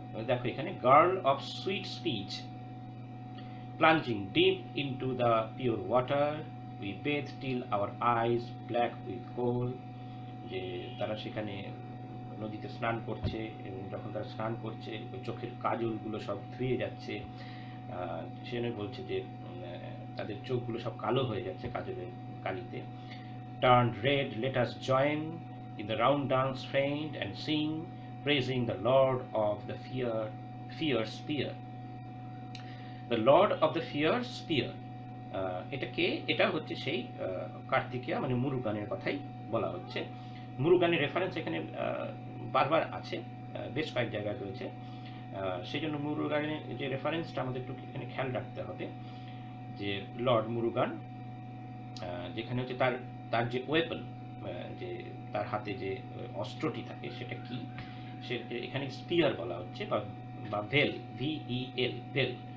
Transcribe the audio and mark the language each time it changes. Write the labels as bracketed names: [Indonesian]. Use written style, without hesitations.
[Bangla] দেখো এখানে [English] girl of sweet speech plunging deep into the pure water, we bathe till our eyes black with coal, [Bangla] যে তারা সেখানে নদীতে স্নান করছে, এবং যখন তারা স্নান করছে ওই চোখের কাজলগুলো সব ধুয়ে যাচ্ছে, সেজন্য বলছে যে তাদের চোখগুলো সব কালো হয়ে যাচ্ছে কাজলের কালিতে। [English] Turned red, let us join in the round dance friend and sing, praising the Lord of the fierce spear. The Lord of the fierce spear, [Bangla] এটা কে? এটা হচ্ছে সেই কার্তিকেয়া, মানে মুরুগানের কথাই বলা হচ্ছে। মুরুগানের রেফারেন্স এখানে বারবার আছে, বেশ কয়েক জায়গায় রয়েছে, সেই জন্য মুরুগানের যে রেফারেন্সটা আমাদের একটু এখানে খেয়াল রাখতে হবে, যে লর্ড মুরুগান, যেখানে হচ্ছে তার যে ওয়েপন, যে তার হাতে যে অস্ত্রটি থাকে সেটা কি, সে এখানে স্পিয়ার বলা হচ্ছে, বা ভেল, VEL, ভেল।